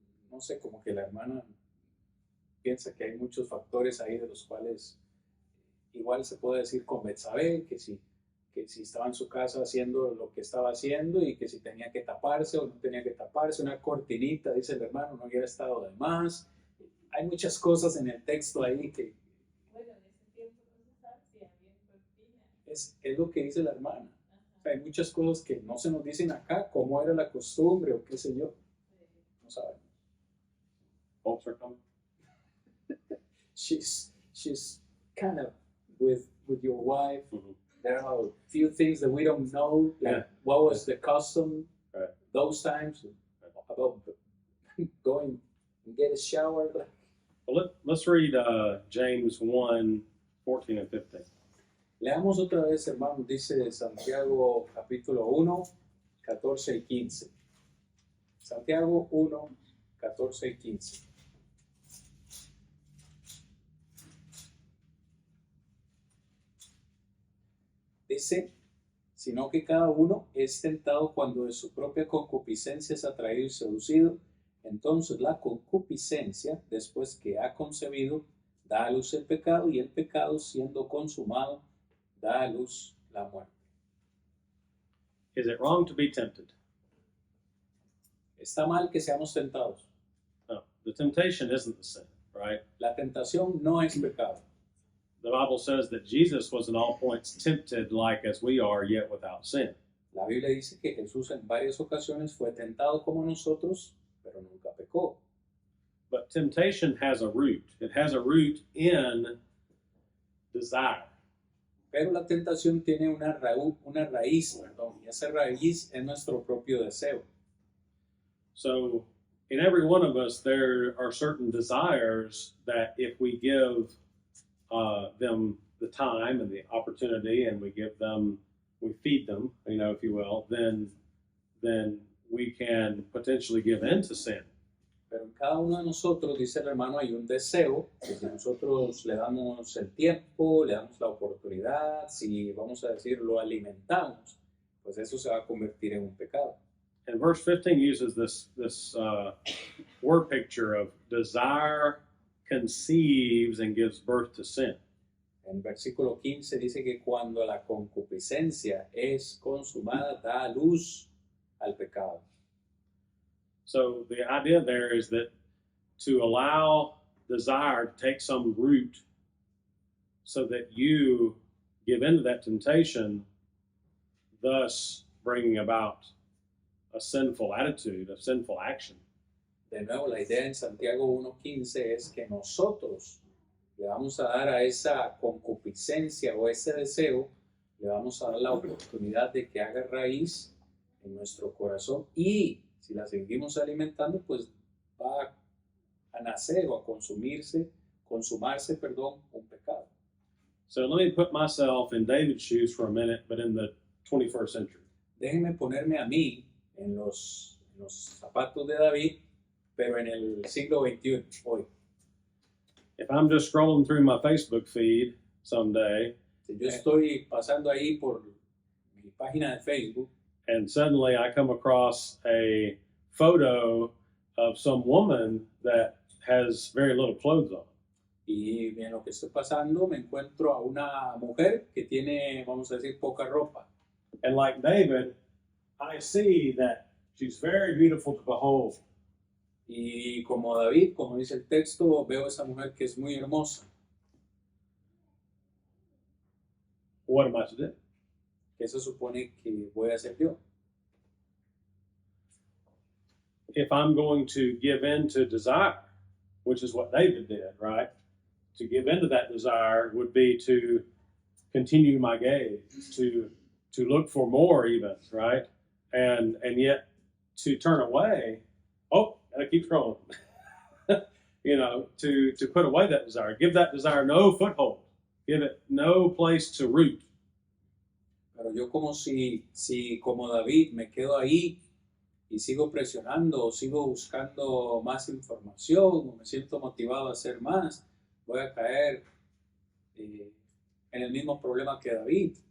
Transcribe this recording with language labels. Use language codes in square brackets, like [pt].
[es] No sé, como que la hermana piensa que hay muchos factores ahí de los cuales igual se puede decir con Betsabé, que si estaba en su casa haciendo lo que estaba haciendo y que si tenía que taparse o no tenía que taparse, una cortinita, dice el hermano, no hubiera estado de más. Hay muchas cosas en el texto ahí que Bueno, en ese tiempo no se sabe si había cortina. es lo que dice la hermana. O sea, hay muchas cosas que no se nos dicen acá, cómo era la costumbre o qué sé yo. No sabemos. [en] Folks are coming. She's kind of with your wife. Mhm. There are a few things that we don't know, like Yeah. what was the custom Right. those times about going and get a shower. Well, let's read James 1, 14 and 15. [es] Leamos otra vez, hermanos, dice Santiago capítulo 1, 14 y 15. Santiago 1, 14 y 15. Dice, sino que cada uno es tentado cuando de su propia concupiscencia es atraído y seducido. Entonces la concupiscencia, después que ha concebido, da a luz el pecado, y el pecado, siendo consumado, da a luz la muerte. [en] Is it wrong to be tempted? [es] Está mal que seamos tentados. [en] No, the temptation isn't the sin, right? [es] La tentación no es pecado. [en] The Bible says that Jesus was in all points tempted like as we are, yet without sin. [es] La Biblia dice que Jesús en varias ocasiones fue tentado como nosotros, pero nunca pecó. [en] But temptation has a root. It has a root in desire. [es] Pero la tentación tiene una raíz, y esa raíz es nuestro propio deseo. [en] So, in every one of us, there are certain desires that if we give them the time and the opportunity, and we feed them, if you will, then we can potentially give in to sin. [es] Pero en cada uno de nosotros, dice el hermano, hay un deseo, que si nosotros le damos el tiempo, le damos la oportunidad, si vamos a decir lo alimentamos, pues eso se va a convertir en un pecado. [en] And verse 15 uses this word picture of desire conceives and gives birth to sin. [es] En versículo 15 dice que cuando la concupiscencia es consumada, da a luz al pecado. [en] So the idea there is that to allow desire to take some root so that you give into that temptation, thus bringing about a sinful attitude, a sinful action. [es] De nuevo, la idea en Santiago 1.15 es que nosotros le vamos a dar a esa concupiscencia o ese deseo, le vamos a dar la oportunidad de que haga raíz en nuestro corazón, y si la seguimos alimentando, pues va a nacer o a consumarse, un pecado. [en] So let me put myself in David's shoes for a minute, but in the 21st century. [es] Déjenme ponerme a mí en los zapatos de David, pero en el siglo XXI, hoy. [en] If I'm just scrolling through my Facebook feed someday, [es] Si yo estoy pasando ahí por mi página de Facebook [en] and suddenly I come across a photo of some woman that has very little clothes on, [es] y en lo que estoy pasando me encuentro a una mujer que tiene, vamos a decir, poca ropa. [en] and like David, I see that she's very beautiful to behold. [es] Y como David, como dice el texto, veo a esa mujer que es muy hermosa. [en] what am I to do? [es] ¿Qué se supone que voy a hacer yo? [en] If I'm going to give in to desire, which is what David did, right? To give in to that desire would be to continue my gaze, to look for more even, right? And yet to turn away, oh, and I keep scrolling. You know, to put away that desire, give that desire no foothold, give it no place to root. [es] Pero yo como si como David me quedo ahí y sigo presionando o sigo buscando más información o me siento motivado a hacer más, voy a caer en el mismo problema que David.